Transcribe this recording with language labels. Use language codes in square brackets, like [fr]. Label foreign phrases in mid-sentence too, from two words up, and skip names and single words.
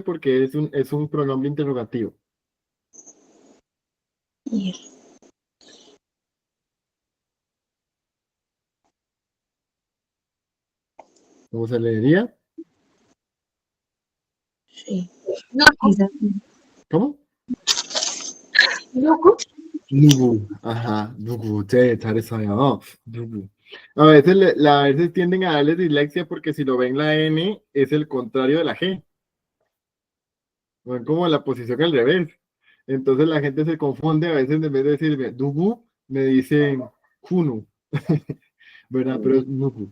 [es] Porque es un pronombre interrogativo. ¿Cómo se leería? Sí. ¿Cómo? [ko] 누구? 누구. Ajá, 누구. 네, 잘했어요. 누구. [es] A veces tienden a darles dislexia porque si lo ven la N es el contrario de la G. Ven como la posición al revés. Entonces la gente se confunde, a veces en vez de decirme Dugu, me dicen Kunu. ¿Verdad? Pero es Nugu.